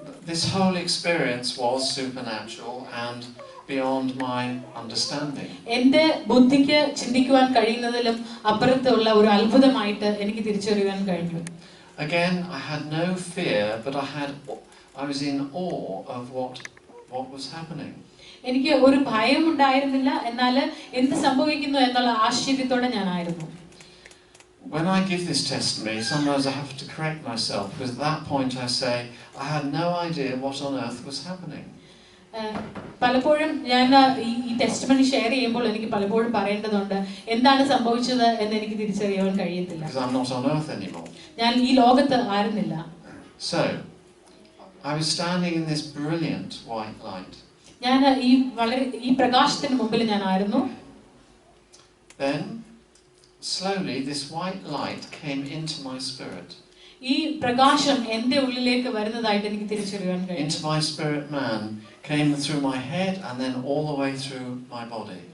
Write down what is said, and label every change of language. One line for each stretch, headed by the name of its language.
English: This whole experience was supernatural and beyond my understanding.
Malayalam: എൻ്റെ ബുദ്ധിക്ക് ചിന്തിക്കുവാൻ കഴിയുന്നതിലും അപ്പുറത്തുള്ള ഒരു അത്ഭുതമായിട്ട് എനിക്ക് തിരിച്ചറിയാൻ കഴിഞ്ഞു.
English: Again, I had no fear, but I was in awe of what was happening.
Malayalam: എനിക്ക് ഒരു ഭയം ഉണ്ടായിരുന്നില്ല, എന്നാൽ എന്ത് സംഭവിക്കുന്നു എന്നുള്ള ആശ്ചര്യത്തോടെ ഞാനായിരുന്നു.
English: When I give this testimony, sometimes I have to correct myself, because at that point I say, I had no idea what on earth was happening.
Malayalam: പലപ്പോഴും ഞാൻ ഈ ടെസ്റ്റിമണി ഷെയർ ചെയ്യുമ്പോൾ എനിക്ക് പലപ്പോഴും പറയേണ്ടതുണ്ട് എന്താണ് സംഭവിച്ചത് എന്ന് എനിക്ക് തിരിച്ചറിയാൻ കഴിയത്തില്ല.
English: Because I'm not on earth anymore.
Malayalam: ഞാൻ ഈ ലോകത്ത് ആയിരുന്നില്ല.
English: So, I was standing in this brilliant white light.
Malayalam: ഞാൻ ഈ പ്രകാശത്തിന് മുമ്പിൽ ഞാനായിരുന്നു.
English: Then, slowly, this white light came into my spirit.
Malayalam: ഈ പ്രകാശം എൻ്റെ ഉള്ളിലേക്ക് വരുന്നതായിട്ട് എനിക്ക് തിരിച്ചറിയാൻ കഴിയും.
English: Into my spirit man came through my head and then all the way through my body.